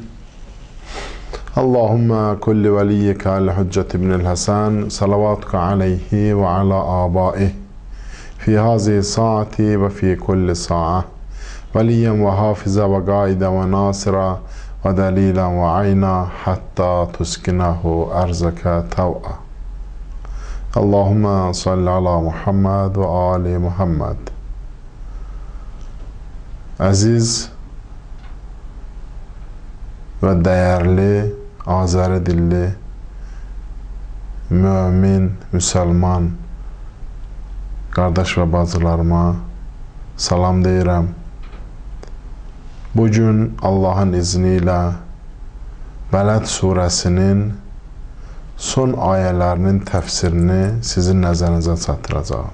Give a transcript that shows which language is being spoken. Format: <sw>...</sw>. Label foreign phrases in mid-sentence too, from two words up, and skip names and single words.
<ar>اللهم كل وليك الحجة ابن الحسن صلواتك عليه وعلى آبائه في هذه الساعة وفي كل ساعة وليا وحافظا وقائدا وناصرا ودليلا وعينا حتى تسكنه أرضك طوعا. اللهم صل على محمد وآل محمد.</ar> <az>Aziz və dəyərli, Azəri dilli, mömin, müsəlman qardaş və bacılarıma salam deyirəm. Bugün Allahın izni ilə Bələd surəsinin son ayələrinin təfsirini sizin nəzərinizə çatdıracağım.</az>